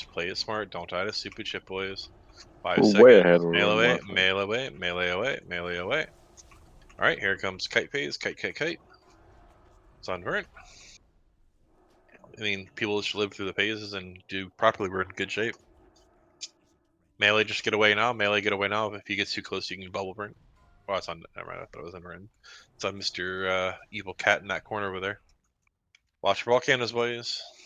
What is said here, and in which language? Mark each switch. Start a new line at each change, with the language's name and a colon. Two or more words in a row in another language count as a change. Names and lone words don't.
English: Play it smart. Don't die to super chip, boys. 5 We're seconds. way ahead where we Melee were away, last time. melee away, melee away, melee away. Alright, here comes kite phase. Kite, kite, kite. Sunburn. I mean, people should live through the phases and do properly. We're in good shape. Melee, just get away now. Melee, get away now. If he gets too close, you can bubble burn. Oh, it's on. Never mind, I thought it was on Ren. It's on Mr. Evil Cat in that corner over there. Watch for volcanoes, boys.